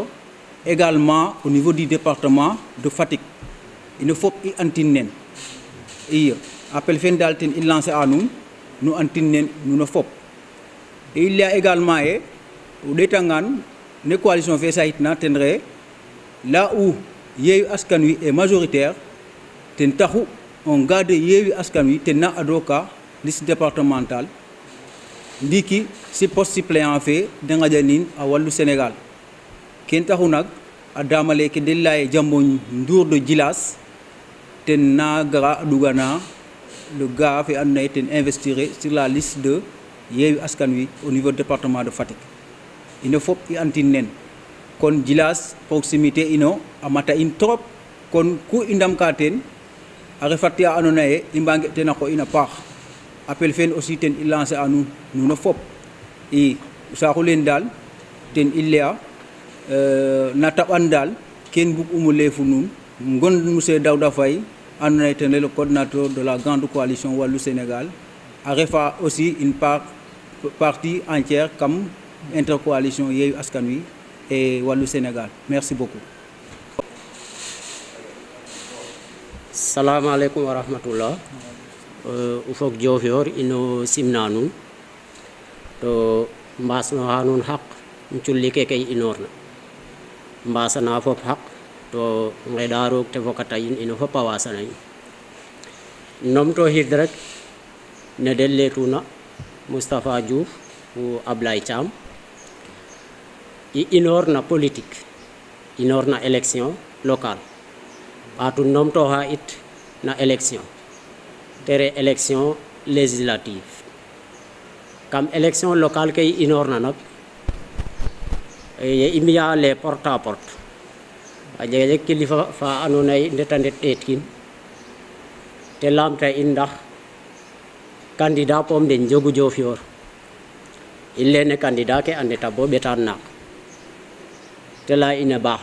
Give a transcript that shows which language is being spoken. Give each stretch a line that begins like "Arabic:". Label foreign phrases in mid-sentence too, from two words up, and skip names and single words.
French: également au niveau du département de Fatick
Serer: ino fop i antin nen iyo appel fen daal ten i lancé a nuun nu antin nen nuno fop
French: et il y a également
Serer: ye o ɗeetangaan ne coalition fe sayitna ten re
French: là où Yewwi Askan Wi est majoritaire
Serer: ten taxu
French: on garde
Serer: Yewwi Askan Wi ten na adoka
French: liste départementale
Serer: ndiki si
French: poste suppléant
Serer: fe de ngaƴanin a wàllu Sénégal ken taxu nak a damale ke de laye Jambo Ndour de Djilas ten na gara a ɗugana
French: le gars
Serer: fe andoona yee ten
French: investiré sur la liste de Yewwi Askan Wi au niveau département de Fatick
Serer: ino fop i antin nen kon Djilas proximité ino a mata in trop kon ku i ndamka teen a refat ya andoona yee i mbange ten a qoox in a paax appel fen aussi ten i lancer a nuun nuno fop i saaxu leen daal ten i laya na taɓan daal ken bug'umo lay fu nuun ngon monsieur Daouda Faye andoona yee ten
French: est le coordinateur de la grande coalition Wallu Sénégal
Serer: a refa
French: aussi une partie entière comme intercoalition Yewwi Askan Wi et Wallu Sénégal. Merci beaucoup.
Arabic: Assalamu alaikum wa rahmatullah.
Serer: Ufok Diofior ino simna nun to mbasno ha nun haq nculli ke kay inorna mbasana fop haq to ngeda roog te fokata in ino fop a wasana in nom to hid rek ne delletuna Moustapha Diouf ou Ablaye Thiam i inorna politique inorna
French: élection locale
Serer: atu nom to ha it na élection tere
French: élection législative
Serer: kam
French: élection locale
Serer: kay inorna nak ye imia
French: les porte à porte
Serer: a jege kilifa fa andoona yee ndeta ndet ɗeetkin te lamta in ndax candidat pom den njogu Diofior i lene candidat ke a ndeta bo ɓetaan naak te laya ine baax